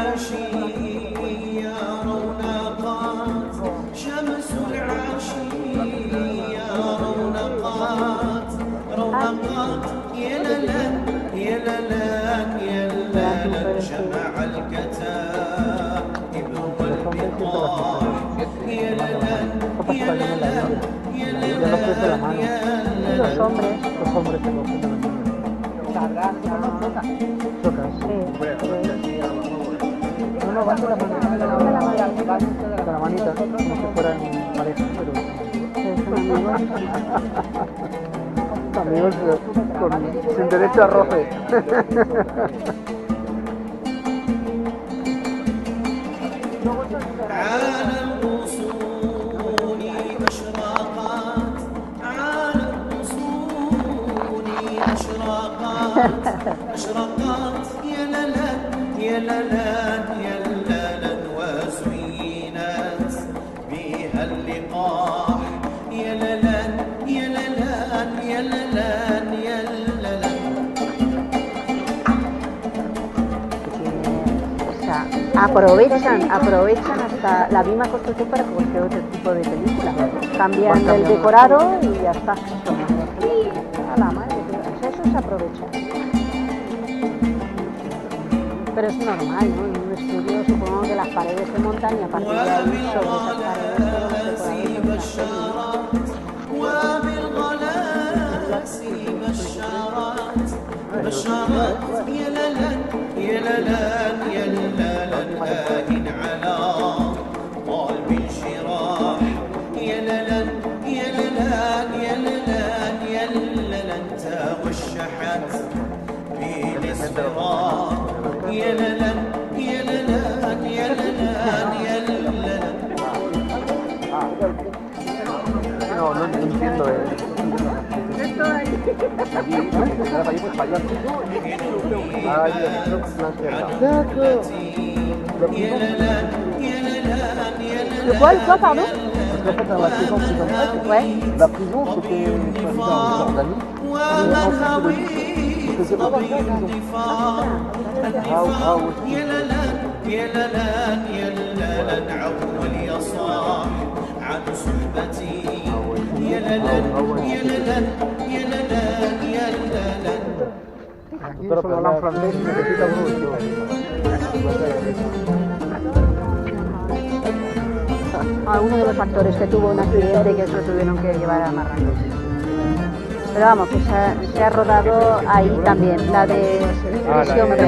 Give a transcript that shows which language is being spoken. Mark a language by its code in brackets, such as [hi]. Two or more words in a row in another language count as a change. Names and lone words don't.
[ar] العشية رونقات شمس العشية رونقات رونقات يا للان يا للان يا للان جمع الكتائب والبطاح يا للان يا للان يا للان يا [es] Los [ar] للان [es] hombres. Los hombres que lo ponen Chocas. No, van de la manita. De la manita, como si fueran pareja, pero... Amigos sin derecho a roce. [ar] على الغصون أشراقات على الغصون أشراقات أشراقات يا للان يا للان يا للان وزينت بها اللقاح يا للان يا للان يا للان يا للان [es] O sea, aprovechan hasta la misma construcción para cualquier otro tipo de película. Cambian el decorado y ya está. Y a la madre, o sea, eso se aprovecha. Pero es normal, ¿no? En un estudio supongo que las paredes se montan y a partir de ahí sobre esas paredes [ar] بشارات يا للان يا للان يا للان آهن على قلب انشراح يا للان يا للان يا للان يا للان توشحت بالاصفرار يا للان يا للان يا للان يا للان [es] No entiendo. Allí pues fallar. Ay, [ar] يا للان يا للان يا [fr] Le quoi, le quoi, pardon? Parce qu'en fait, dans la prison, Ouais. la prison, c'était soi-disant en Jordanie. Et ensuite, pas ça, [ar] يا للان يا للان يا للان عول يا صاح عن صحبتي يا للان يا للان يا للان يا للان [es] Aquí solo hablan francés y necesita uno de Alguno de los actores que tuvo un accidente y que se lo tuvieron que llevar a Marruecos. Pero vamos, que se ha rodado ahí también, la de Prisión Break.